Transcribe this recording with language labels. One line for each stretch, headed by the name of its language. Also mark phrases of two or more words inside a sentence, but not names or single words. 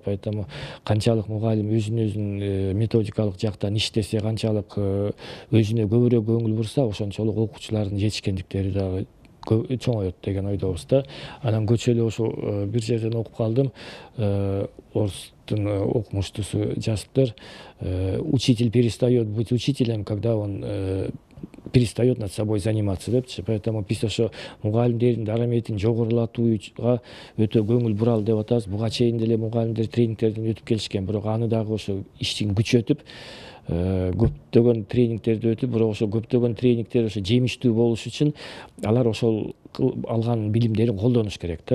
Kyrgyz: Поэтому канчалык мугалим өзүн-өзүн методикалык жактан иштесе, канчалык өзүнө көбүрөөк көңүл бурса, ошончолук окуучулардын жетишкендиктери дагы чоңойот деген ойдобуз да. Анан көчөлү ошо бир жерден окуп калдым. Орустун окумуштуусу жазыптыр.
Russian: Учитель перестает быть учителем, когда он перестает над собой заниматься депчи.
Kyrgyz: Поэтому биз ошо мугалимдердин дараметин жогорулатууга өтө көңүл буралы деп атабыз. Буга чейин деле мугалимдер тренингтерден өтүп келишкен, бирок аны дагы ошо иштин күчөтүп, көптөгөн тренингтерди өтүп, бирок ошо көптөгөн тренингтер ошо жемиштүү болуш үчүн алар ошол алган билимдерин колдонуш керек да.